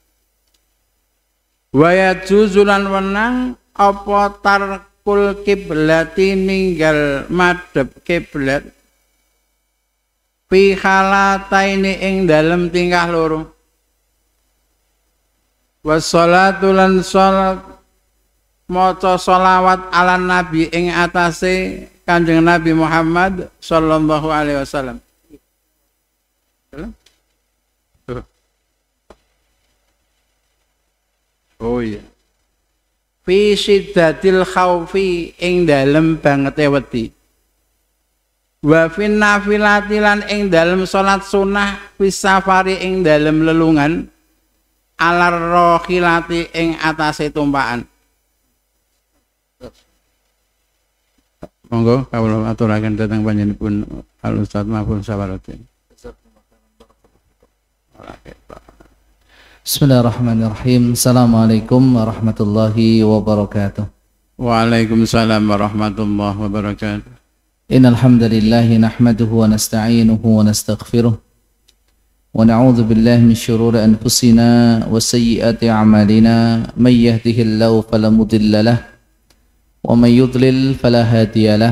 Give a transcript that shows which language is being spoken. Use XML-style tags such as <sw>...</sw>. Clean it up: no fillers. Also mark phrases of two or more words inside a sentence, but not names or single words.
<ar>ويجوز</ar> <jv>lan wenang apa</jv> <ar>ترك القبلة</ar> <jv>ninggal madhep kiblat</jv> <ar>في حالتين</ar> <jv>ing dalem tingkah loro. Wassalatu lan salat maca sholawat</jv> <ar>على النبي</ar> <jv>ing atase Kanjeng Nabi Muhammad</jv> <ar>صلى الله عليه وسلم.</ar> <jv>Oh iya.</jv> <ar>في شدة الخوف</ar> <jv>ing dalem bangete wedi.</jv> <ar>وفي النافلة</ar> <jv>lan ing dalem salat sunah</jv> <ar>في السفر</ar> <jv>ing dalem lelungan</jv> <ar>على الراحلة</ar> <jv>ing atase tumpakan. Monggo kawula aturaken dhateng panjenenganipun Al Ustadz Mahful Safaruddin.</jv> <ar>بسم الله الرحمن الرحيم. السلام عليكم ورحمة الله وبركاته. وعليكم السلام ورحمة الله وبركاته. إن الحمد لله نحمده ونستعينه ونستغفره ونعوذ بالله من شرور أنفسنا وسيئات أعمالنا من يهده الله فلا مضل له ومن يضلل فلا هادي له.</ar>